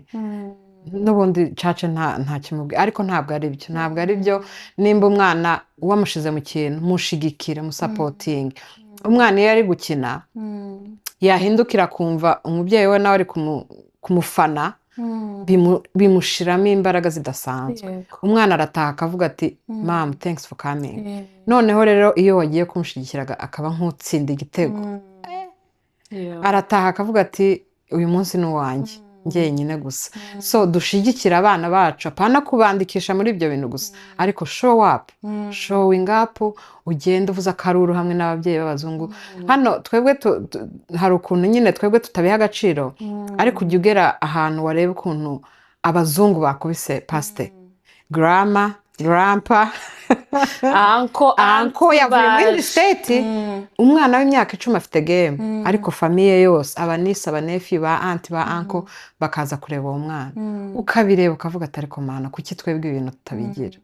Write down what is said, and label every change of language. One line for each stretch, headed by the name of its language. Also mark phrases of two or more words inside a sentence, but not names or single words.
Kinyarwanda: n'ubundi cace nta kimubwira ariko ntabwo ari byo nimba umwana wamushize mu kintu mushigikire musapotinge umwana iyo ari gukina yahindukira kumva umubyeyi we nawe ari kumufana bimushiramo imbaraga zidasanzwe umwana arataha akavuga ati
English: mom thanks for coming
Kinyarwanda: noneho rero iyo wagiye kumushigikiraga akaba nk'utsinda igitego arataha akavuga ati uyu munsi ni uwanjye njyenyine gusa so dushigikira abana bacu apana kubandikisha muri ibyo bintu gusa ariko
English: showing up
Kinyarwanda: ugenda uvuza akaruru hamwe n'ababyeyi b'abazungu hano twebwe hari ukuntu nyine twebwe tutabiha agaciro ariko ujya ugera ahantu wareba ukuntu abazungu bakubise pasite grandpa anko yavuye muri state umwana w'imyaka 10 afite game ariko famiye yose abanisi abanefi ba anti ba anko bakaza kureba uwo mwana ukabireba ukavuga ati ariko mana kuki twebwe ibintu tutabigira